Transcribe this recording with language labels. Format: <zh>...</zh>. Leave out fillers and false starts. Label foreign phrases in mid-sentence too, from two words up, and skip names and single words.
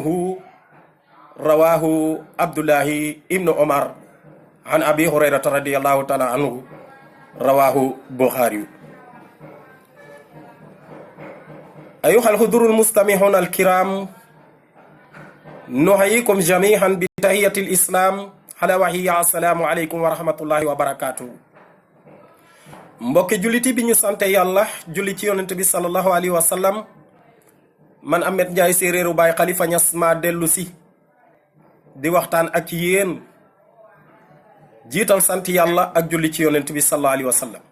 <ar>رواه عبد الله ابن عمر عن أبي هريرة رضي الله تعالى عنه. رواه بخاري. أيها الحضور المستمعون الكرام، نحييكم جميعا بتحية الإسلام على وهي السلام عليكم ورحمة الله وبركاته.</ar> <wo>mbokki julliti bi ñu sante yàlla julli ci yonent bi</wo> <ar>صلى الله عليه وسلم,</ar> <wo>man Ahmed Ndiaye séeréeru Baay Khalifa Niass ma dellu si di waxtaan ak yéen jiital sant yàlla ak julli ci yonent bi</wo> <ar>صلى الله عليه وسلم.</ar>